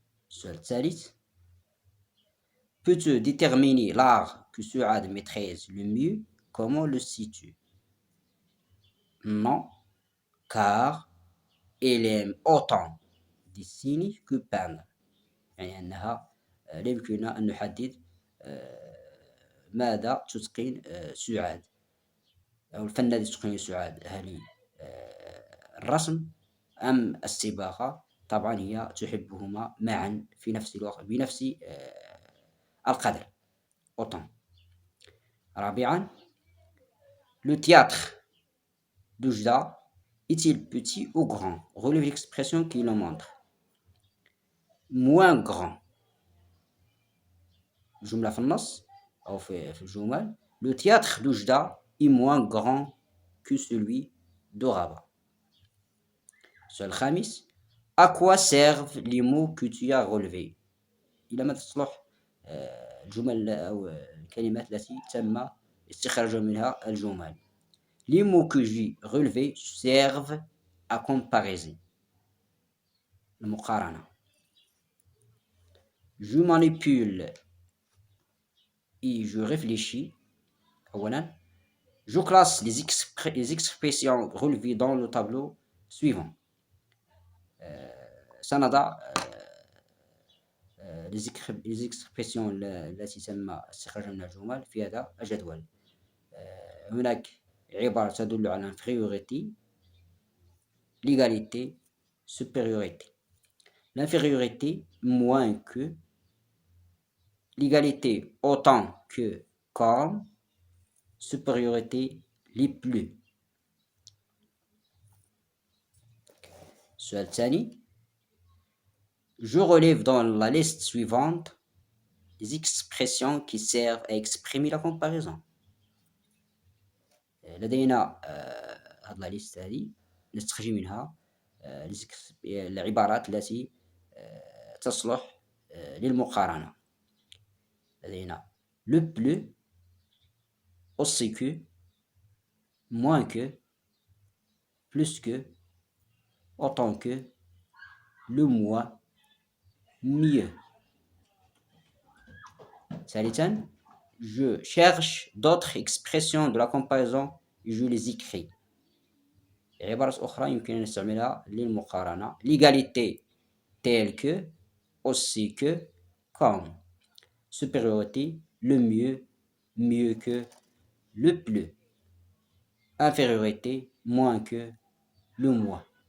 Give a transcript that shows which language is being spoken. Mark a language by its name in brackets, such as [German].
[Arabic] السؤال الثالث: [French] Peux-tu déterminer l'art que Suad maîtrise le mieux? Comment le sais-tu? Non, car elle aime autant dessiner que peindre. [Arabic] يعني أنها لا يمكننا أن نحدد ماذا تتقن سعاد أو الفن الذي تتقنه سعاد، هل الرسم أم الصباغة؟ طبعا هي تحبهما معا في نفس الوقت بنفس القدر. [French] autant. رابعا: Le théâtre de Jda est-il petit ou grand? Relève l'expression qui le montre. moins grand. [Arabic] الجملة في النص أو في الجمل: [French] Le théâtre de Jda est moins grand que celui d'Orabat. [Arabic] السؤال الخامس: [French] À quoi servent les mots que tu as relevés? [Arabic] إلى ماذا تصلح الجمل أو الكلمات التي تم استخراج منها الجمل؟ [French] Les mots que j'ai relevés servent à comparer. [Arabic] المقارنة. [French] Je manipule et je réfléchis. [Arabic] أولا: [French] Je classe les expressions relevées dans le tableau suivant. [Arabic] سنضع les expressions التي تم استخراجها من الجمل في هذا الجدول. هناك عبارة تدل على infériorité, l'égalité, supériorité. [French] L'infériorité, moins que. L'égalité, autant que, comme. Supériorité, les plus. [Arabic] السؤال الثاني: [French] Je relève dans la liste suivante les expressions qui servent à exprimer la comparaison. [Arabic] لدينا هذه الليست هذه نستخرج منها العبارات التي تصلح للمقارنة. [French] لدينا le plus, aussi que, moins que, plus que, autant que, le moins, mieux. ثالثا: Je cherche d'autres expressions de la comparaison et je les écris. [Arabic] عبارة أخرى يمكن نستعملها للمقارنة. [French] L'égalité, tel que, aussi que, comme. Supériorité, le mieux, mieux que, le plus. Infériorité, moins que, le moins.